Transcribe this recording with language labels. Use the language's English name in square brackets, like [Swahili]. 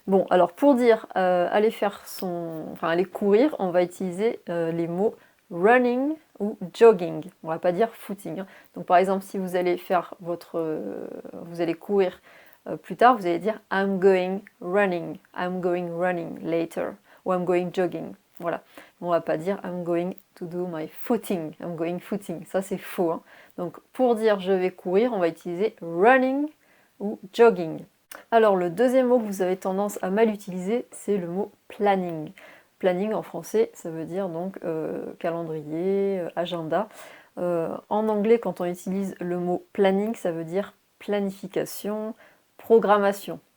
[French] Bon, alors pour dire aller aller courir, on va utiliser les mots running ou jogging. On va pas dire footing. Donc, par exemple, si vous allez faire vous allez courir plus tard, vous allez dire [English] I'm going running later, [French] ou [English] I'm going jogging. [French] Voilà. [English] On va pas dire I'm going to do my footing, I'm going footing. [French] Ça c'est faux. Hein. Donc pour dire je vais courir, on va utiliser running ou jogging. Alors le deuxième mot que vous avez tendance à mal utiliser, c'est le mot planning. Planning en français, ça veut dire donc calendrier, agenda. En anglais, quand on utilise le mot planning, ça veut dire planification, programmation.